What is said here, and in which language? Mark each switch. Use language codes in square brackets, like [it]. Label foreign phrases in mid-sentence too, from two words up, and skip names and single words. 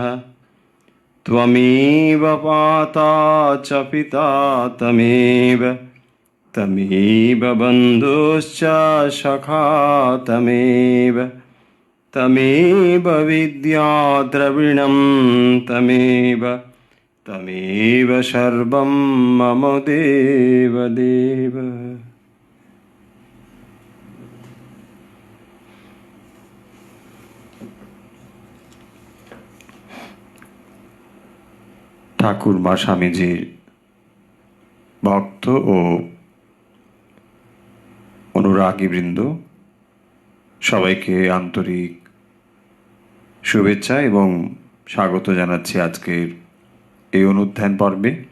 [sa] त्वमेव पाता च पिता तमेव बन्धुश्च सखा तमेव विद्या द्रविणं तमेव सर्वं मम देवदेव। [bn] ঠাকুর মা স্বামীজির ভক্ত ও অনুরাগীবৃন্দ সবাইকে আন্তরিক শুভেচ্ছা এবং স্বাগত জানাচ্ছি আজকের এই অনুধ্যান পর্বে।